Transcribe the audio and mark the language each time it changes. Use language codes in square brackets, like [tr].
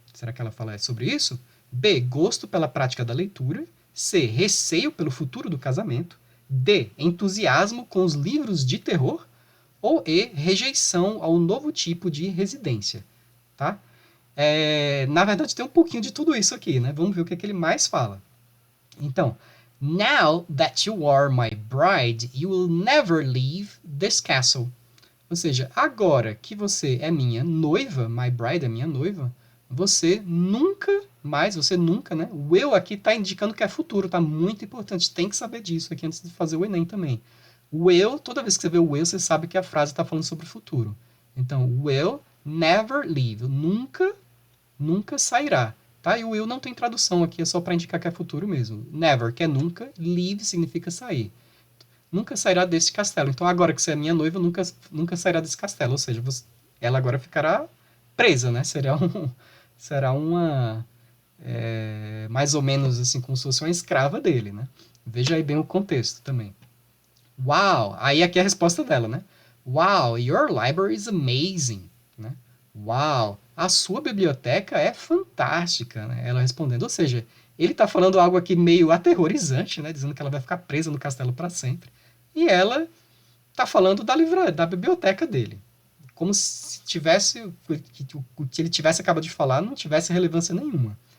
[pt] Será que ela fala sobre isso? B, gosto pela prática da leitura. C, receio pelo futuro do casamento. D, entusiasmo com os livros de terror. Ou E, rejeição ao novo tipo de residência. Tá? Na verdade, tem um pouquinho de tudo isso aqui, né? Vamos ver o que ele mais fala. [en] Então, now that you are my bride, you will never leave this castle. [pt] Ou seja, agora que você é minha noiva, [en] my bride [pt] é minha noiva, você nunca, né? O will aqui está indicando que é futuro, tá? Muito importante, tem que saber disso aqui antes de fazer o Enem também. Will, toda vez que você vê o will, você sabe que a frase está falando sobre o futuro. Então, [en] will never leave, [pt] nunca sairá. Tá? E o will não tem tradução aqui, é só para indicar que é futuro mesmo. Never, que é nunca, leave significa sair. Nunca sairá desse castelo. Então, agora que você é minha noiva, nunca sairá desse castelo. Ou seja, ela agora ficará presa, né? Será uma... mais ou menos assim, como se fosse uma escrava dele, né? Veja aí bem o contexto também. Wow! Aí aqui é a resposta dela, né? [en] Wow, your library is amazing. [pt] Né? Wow, a sua biblioteca é fantástica, né? Ela respondendo. Ou seja, ele está falando algo aqui meio aterrorizante, né? Dizendo que ela vai ficar presa no castelo para sempre. E ela está falando da biblioteca dele. Como se o que ele tivesse acabado de falar não tivesse relevância nenhuma.